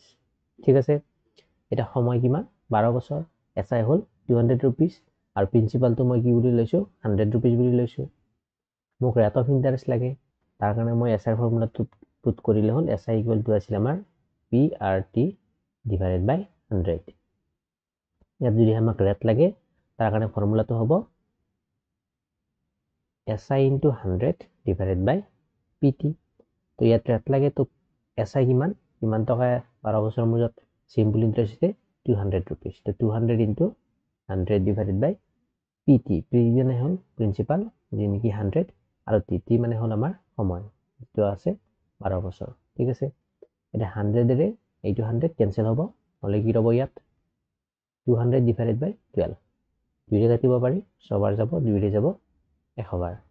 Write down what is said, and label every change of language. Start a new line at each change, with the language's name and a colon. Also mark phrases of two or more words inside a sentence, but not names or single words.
Assamese: ঠিক আছে, এতিয়া সময় কিমান 12 বছৰ, এছআই হ'ল 200 ৰুপিজ, আৰু প্ৰিন্সিপালটো মই কি বুলি লৈছোঁ 100 ৰুপিজ বুলি লৈছোঁ। মোক
English: rate of interest
Assamese: লাগে, তাৰ কাৰণে মই এছআইৰ ফৰ্মুলাটো পুট কৰিলে হ'ল।
English: SI equal to
Assamese: আছিল আমাৰ
English: PRT divided by 100.
Assamese: ইয়াত যদি আমাক ৰেট লাগে, তাৰ কাৰণে ফৰ্মুলাটো হ'ব
English: SI into 100 divided by PT.
Assamese: তো ইয়াত ৰেট লাগে, তো SI কিমান টকা 12 বছৰ মূৰত
English: simple interest
Assamese: হৈছে 200 ৰুপিজ।
English: তো 200 into 100 divided by PT।
Assamese: P মানে হ'ল প্ৰিন্সিপাল, যি নেকি 100, আৰু TT মানে হ'ল আমাৰ সময়, যিটো আছে 12 বছৰ। ঠিক আছে, এতিয়া 100ৰে এইটো 100 কেঞ্চেল হ'ব, হ'লে কি ৰ'ব ইয়াত
English: 200 divided by 12।
Assamese: 2ৰে কাটিব পাৰি, 6 বাৰ যাব, 2ৰে যাব 100 বাৰ।